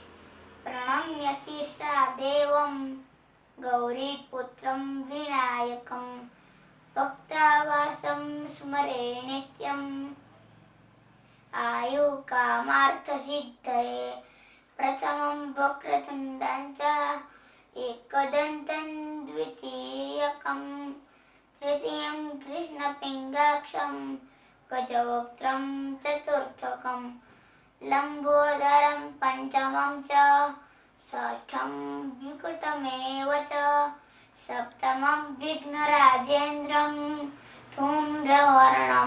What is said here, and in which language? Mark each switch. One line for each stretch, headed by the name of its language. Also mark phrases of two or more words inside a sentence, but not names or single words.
Sanskrit: પ્રણમ્ય શિરસા દેવમ ગૌરીપુત્રમ વિનાયકમ ભક્તાવાસમ સ્મરે નિત્યમ. આયુકામાર્થસિદ્ધયે પ્રથમં વક્રતુંડં ચ एकदन्तं द्वितीयकं तृतीयं कृष्णपिङ्गाक्षं गजवक्त्रं चतुर्थकं लम्बोदरं पञ्चमं च षष्ठं विकटमेव च सप्तमं विघ्नराजेन्द्रं धूम्रवर्णं